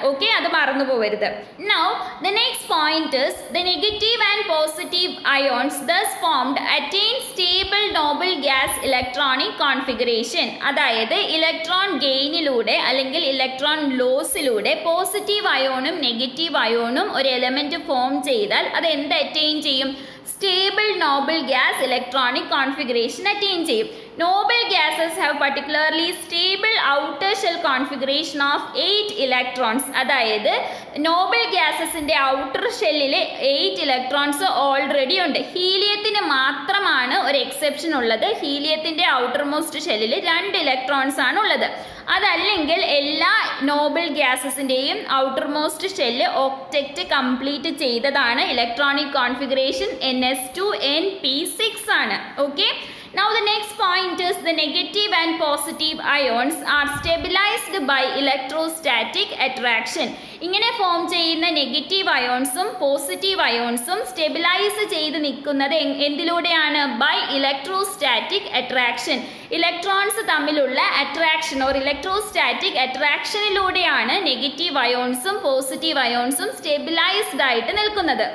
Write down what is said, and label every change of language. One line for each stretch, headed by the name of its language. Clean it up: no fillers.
English: okay,
Malayalam: അത് മറന്നു പോകരുത്.
English: Now the next point is the negative and positive ions thus formed attain stable noble gas electronic configuration.
Malayalam: അതായത് electron ഗെയിനിലൂടെ അല്ലെങ്കിൽ electron ലോസിലൂടെ positive അയോണും negative അയോണും ഒരു element form ചെയ്താൽ അത് എന്ത് അറ്റൈൻ ചെയ്യും? Stable noble gas electronic configuration attain ചെയ്യും.
English: Noble gases have particularly stable outer shell configuration of 8 electrons.
Malayalam: അതായത് Noble ഗ്യാസസിൻ്റെ outer ഷെല്ലിൽ 8 ഇലക്ട്രോൺസ് ഓൾറെഡി ഉണ്ട്. ഹീലിയത്തിന് മാത്രമാണ് ഒരു എക്സെപ്ഷൻ ഉള്ളത്. ഹീലിയത്തിൻ്റെ ഔട്ടർ മോസ്റ്റ് ഷെല്ലിൽ 2 ഇലക്ട്രോൺസ് ആണ് ഉള്ളത്. അതല്ലെങ്കിൽ എല്ലാ Noble ഗ്യാസസിൻ്റെയും outer most shell octet complete ചെയ്തതാണ്. ഇലക്ട്രോണിക് കോൺഫിഗറേഷൻ NS2np6 ആണ്.
English: Okay, now the next point is the negative and positive ions are stabilized by electrostatic attraction.
Malayalam: ഇങ്ങനെ ഫോം ചെയ്യുന്ന നെഗറ്റീവ് അയോൺസും പോസിറ്റീവ് അയോൺസും സ്റ്റെബിലൈസ് ചെയ്ത് നിൽക്കുന്നത് എന്തിലൂടെയാണ്? By electrostatic attraction. ഇലക്ട്രോൺസ് തമ്മിലുള്ള attraction or electrostatic അട്രാക്ഷനിലൂടെയാണ് negative അയോൺസും positive അയോൺസും stabilised ആയിട്ട് നിൽക്കുന്നത്.